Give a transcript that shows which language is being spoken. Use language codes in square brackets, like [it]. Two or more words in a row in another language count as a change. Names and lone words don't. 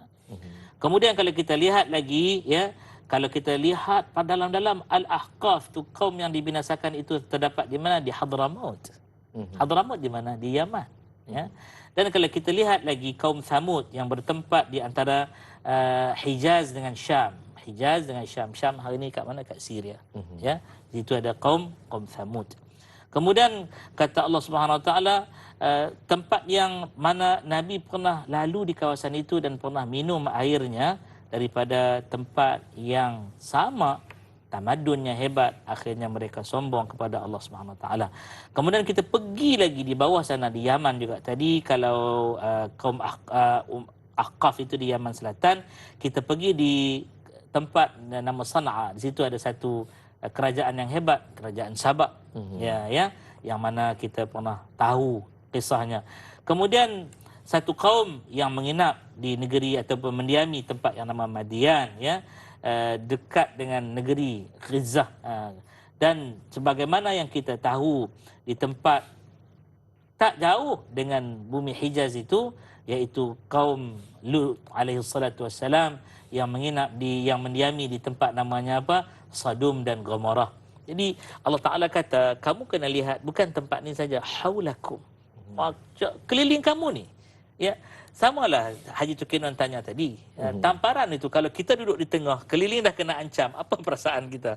[ms] Kemudian kalau kita lihat lagi, ya, kalau kita lihat pada dalam Al-Ahqaf tu, kaum yang dibinasakan itu terdapat di mana? Di Hadramaut. Hadramaut di mana? Di Yaman, ya. Dan kalau kita lihat lagi kaum Thamud yang bertempat di antara Hijaz dengan Syam. Hijaz dengan Syam. Syam hari ini kat mana? Kat Syria. Ya. Di situ ada kaum Thamud. Kemudian kata Allah [ar] سبحانه وتعالى, [ms] tempat yang mana Nabi pernah lalu di kawasan itu dan pernah minum airnya daripada tempat yang sama, tamadunnya hebat, akhirnya mereka sombong kepada Allah [ar] سبحانه وتعالى. [ms] Kemudian kita pergi lagi di bawah sana di Yaman juga. Tadi kalau kaum Ahqaf itu di Yaman Selatan, kita pergi di tempat nama Sana'a. Di situ ada satu kerajaan yang hebat, kerajaan Sabak. Ya, yang mana kita pernah tahu kisahnya. Kemudian satu kaum yang menginap di negeri ataupun mendiami tempat yang nama Madian, ya, dekat dengan negeri Ghizah, dan sebagaimana yang kita tahu di tempat tak jauh dengan bumi Hijaz itu, iaitu kaum Lut [ar] عليه الصلاة والسلام [ms] yang menginap yang mendiami di tempat namanya apa, Sadum dan Gomorrah. Jadi Allah Taala kata, kamu kena lihat bukan tempat ni saja, haulakum, keliling kamu ni, ya. Samalah Haji Tukinon tanya tadi, tamparan itu kalau kita duduk di tengah, keliling dah kena ancam, apa perasaan kita?